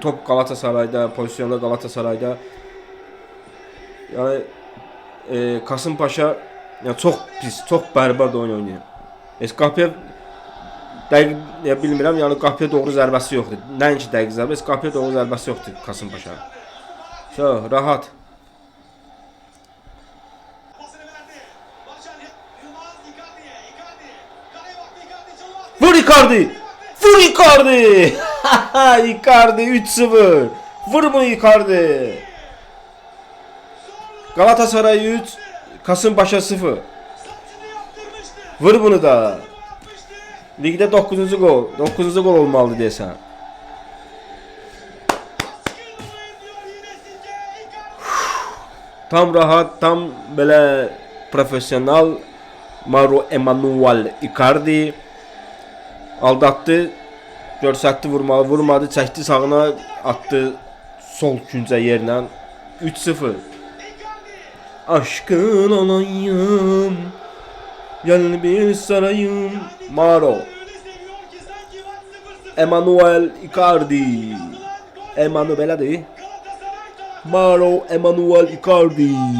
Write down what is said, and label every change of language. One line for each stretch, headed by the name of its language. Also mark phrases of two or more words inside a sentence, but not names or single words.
Azerbaijani: Top Galatasarayda, pozisyonda Galatasarayda. Yəni Kasımpaşa çox pis, çox bərbad oyun oynayır. Qapıya dəqiq bilmirəm, yəni qapıya doğru zərbəsi yoxdur. Nəinki dəqiq zərbə, qapıya doğru zərbəsi yoxdur Kasımpaşa. Rahat. Vur Icardi! Vur Icardi! Icardi 3-0. Vur bunu Icardi. Galatasaray 3, Kasımpaşa 0. Vur bunu da. Ligdə 9-cu gol. 9-cu gol olmalıdır deyəsən. Tam rahat, tam belə profesyonal Mauro Emanuel Icardi aldatdı. Görsətdi vurmağı, vurmadı, çəkdi sağına, atdı sol küncə yerlə. 3-0.
Turkish: Aşkın olayım, gel bir sarayım.
Azerbaijani: Mauro Emanuel Icardi. Emanuel Mauro Emanuel Icardi.